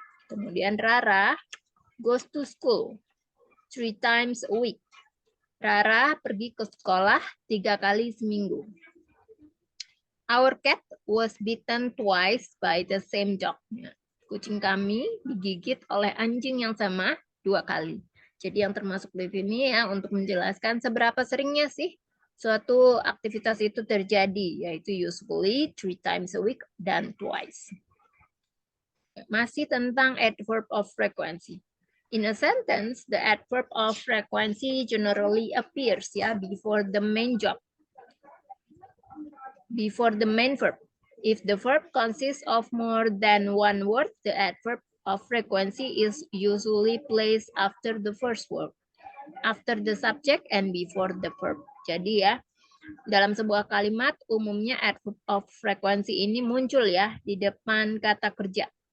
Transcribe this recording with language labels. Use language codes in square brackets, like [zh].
[id] Kemudian [en] Rara goes to school 3 times a week. [id] Rara pergi ke sekolah 3 kali seminggu. [en] Our cat was bitten twice by the same dog. [id] Kucing kami digigit oleh anjing yang sama 2 kali. Jadi yang termasuk di sini ya untuk menjelaskan seberapa seringnya sih suatu aktivitas itu terjadi, yaitu usually, 3 times a week, dan twice. Masih tentang [en] adverb of frequency. In a sentence, the adverb of frequency generally appears before the main job, before the main verb. If the verb consists of more than one word, the adverb of frequency is usually placed after the first word, after the subject, and before the verb. [id] Jadi ya, dalam sebuah kalimat umumnya adverb of frequency ini muncul ya di depan kata kerja.